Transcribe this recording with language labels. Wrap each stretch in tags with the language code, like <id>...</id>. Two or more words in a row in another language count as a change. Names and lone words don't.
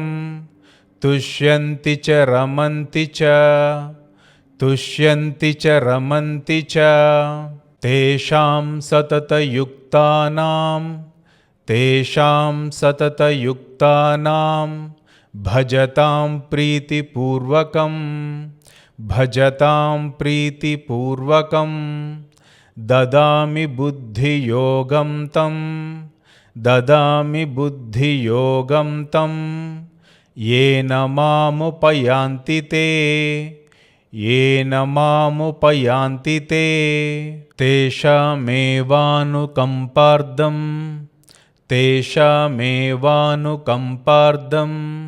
<sa>तुष्यन्ति च रमन्ति च तुष्यन्ति च रमन्ति च। तेषां सततयुक्तानां భజతాం ప్రీతిపూర్వకం భజతాం ప్రీతిపూర్వకం దదామి బుద్ధియోగం తం దదామి బుద్ధియోగం తం येन मामुपयान्ति ते येन मामुपयान्ति ते तेषामेवानुकम्पार्थं तेषामेवानुकम्पार्थम्</sa>